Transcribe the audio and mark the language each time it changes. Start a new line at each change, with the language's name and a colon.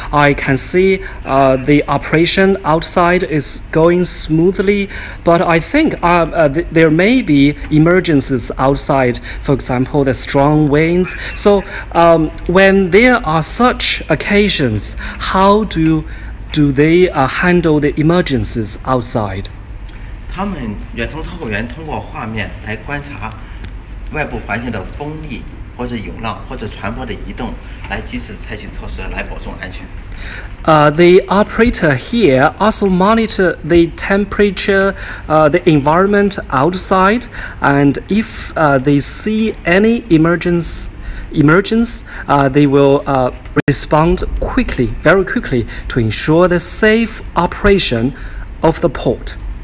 English: I can see the operation outside is going smoothly, but I think there may be emergencies outside, for example, the strong winds. So when there are such occasions, how do they handle the emergencies outside?
Chinese: 他们远程操控员通过画面来观察外部环境的风力或者涌浪或者船舶的移动，来及时采取措施来保证安全。
English: The operator here also monitor the temperature, the environment outside, and if they see any emergence, they will respond quickly, very quickly, to ensure the safe operation of the port.